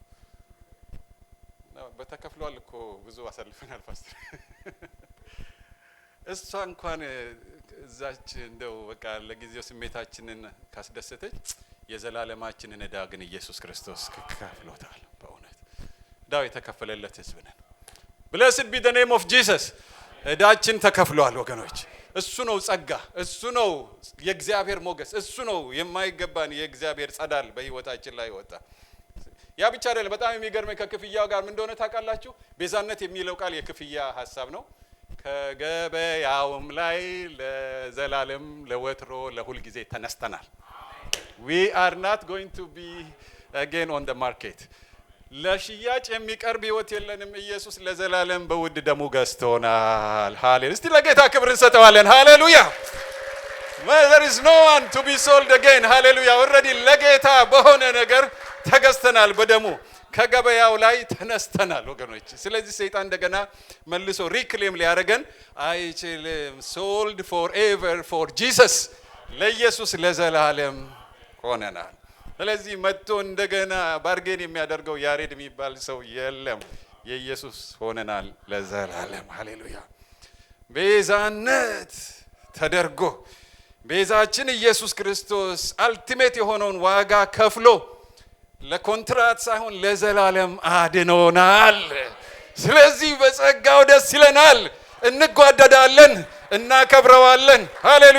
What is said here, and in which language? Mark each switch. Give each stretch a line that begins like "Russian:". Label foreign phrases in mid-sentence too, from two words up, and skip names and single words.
Amharic: በተከፍሏል እኮ ብዙ አሳልፈናል ፓስተር። እሷ እንኳን እዛች እንደው በቃ ለጊዜው ስሜታችንን ካስደሰተች የዘላለማችንን ዕዳ ግን ኢየሱስ ክርስቶስ ከፍሎታል። በእውነት ዕዳው የተከፈለለት ሕዝብ ነን።
English: Blessed be the name of Jesus.
Amharic: ዕዳችን ተከፍሏል ወገኖች። እሱ ነው ጸጋ፣ እሱ ነው የእግዚአብሔር ሞገስ፣ እሱ ነው የማይገባን የእግዚአብሔር ጸዳል በህይወታችን ላይ ወጣ። ያ ብቻ አይደለም። በጣም የሚገርመኝ ከክፍያው ጋር ምን እንደሆነ ታውቃላችሁ? ቤዛነት የሚለው ቃል የክፍያ ሐሳብ ነው። ከገበያውም ላይ ለዘላለም ለወትሮ ለሁል ጊዜ ተነስተናል።
English: We are not going to be again on the market.
Amharic: ለሽያጭ የሚቀርብ ህይወት የለንም። ኢየሱስ ለዘላለም በውድ ደሙ ገዝቶናል። ሃሌሉያ! እስቲ ለጌታ ክብር እንሰጠዋለን። ሃሌሉያ!
English: There is no one to be sold again.
Amharic: ሃሌሉያ! already ለጌታ በሆነ ነገር ተገዝተናል። በደሙ ከገበያው ላይ ተነስተናል ወገኖች። ስለዚህ ሰይጣን እንደገና መልሶ ሪክሌም ሊያደርገን አይችልም።
English: sold forever for Jesus.
Amharic: ለኢየሱስ ለዘላለም ሆነናል። ስለዚህ መጥቶ እንደገና ባርጌን የሚያደርገው ያሬድ የሚባል ሰው የለም። የኢየሱስ ሆነናል ለዘላለም። ሃሌሉያ! ቤዛነት ተደርጎ ቤዛችን ኢየሱስ ክርስቶስ አልቲሜት የሆነውን ዋጋ ከፍሎ ለኮንትራት ሳይሆን ለዘላለም አድኖናል። ስለዚህ በጸጋው ደስ ይለናል፣ እንጓደዳለን፣ እናከብረዋለን። ሃሌሉያ!